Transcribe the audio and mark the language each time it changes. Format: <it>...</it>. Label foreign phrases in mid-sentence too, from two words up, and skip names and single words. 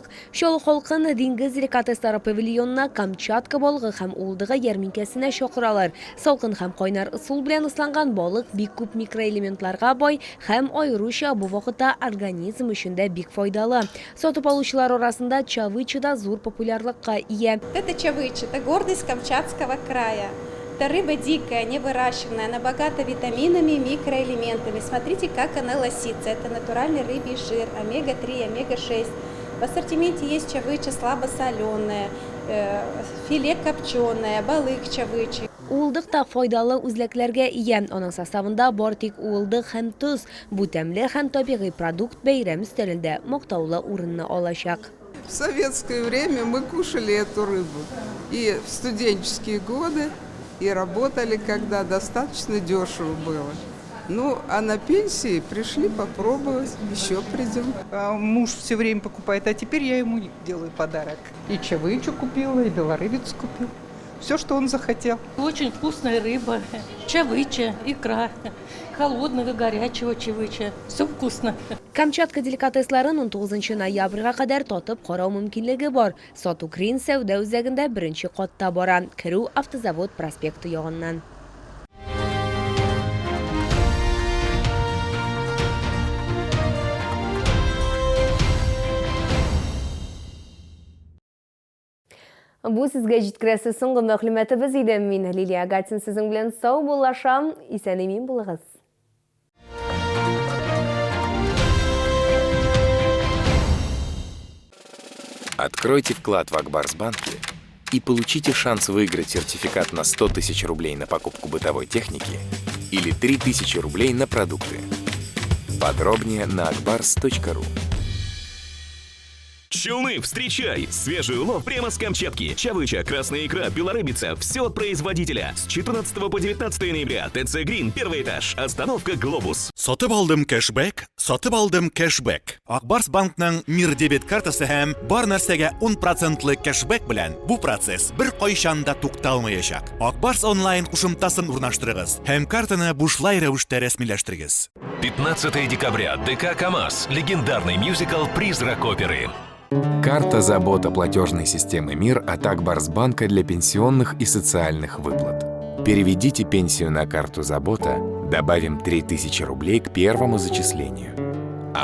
<tt>Чаллы халкын диңгез деликатеслары павильонына Камчатка балыгы һәм уылдыгы ярминкәсенә чакыралар. Салкын һәм кайнар ысул белән ысланган балык бик күп микроэлементларга бай һәм аеруча бу вакытта организм өчен дә бик файдалы. Сатып алучылар арасында чавыча да зур популярлыкка ия.</tt> <ru>Это чавыча, это гордость Камчатского края. Это рыба дикая, не выращенная, она богата витаминами и микроэлементами. Смотрите, как она лосится. Это натуральный рыбий жир, омега-3, омега-6. В ассортименте есть чавыча слабосоленая, филе копченое, балык чавычи. Уылдык та файдалы үзләкләргә ия. Аның составында бар тик уылдык һәм туз. Бу тәмле һәм табигый продукт бәйрәм өстәлендә мактаулы урынны алачак. В советское время мы кушали эту рыбу и в студенческие годы, и работали, когда достаточно дешево было. Ну, а на пенсии пришли попробовать, еще придем. Муж все время покупает, а теперь я ему делаю подарок. И чавычу купила, и белорыбец купил. Все, что он захотел. Очень вкусная рыба, чавыча, икра, холодного, горячего чавыча. Все вкусно.</ru> <tt>Камчатка деликатесларын 19 ноябрьгә кадәр татып карау мөмкинлеге бар. Сату Крин сәүдә үзәгендә беренче катта бара. Керү Автозавод проспекты ягыннан. Бу сезгә җиткерәсе соңгы мәгълүматыбыз иде. Мин Лилия Гатин сезнең белән сау булашам. Исән-имин булыгыз.</tt> <ru>Откройте вклад в Акбарсбанке и получите шанс выиграть сертификат на 100 тысяч рублей на покупку бытовой техники или 3000 рублей на продукты. Подробнее на akbars.ru. Челны, встречай! Свежий улов прямо с Камчатки. Чавыча, красная икра, белорыбица. Все от производителя. С 14 по 19 ноября. ТЦ Грин, первый этаж. Остановка Глобус.</ru> <tt>Сатып алдым кэшбэк, сатып алдым кэшбэк. Акбарс банкның Мир дебет картасы һәм бар нәрсәгә 10% кэшбэк белән бу процесс бер кайчан да тукталмаячак. Акбарс онлайн кушымтасын урнаштырыгыз һәм картаны бушлай рәвештә рәсмиләштерегез.</tt> <ru>15 декабря. ДК КамАЗ. Легендарный мюзикл «Призрак оперы». Карта забота платежной системы МИР от Акбарсбанка для пенсионных и социальных выплат. Переведите пенсию на карту забота, добавим 3000 рублей к первому зачислению.</ru>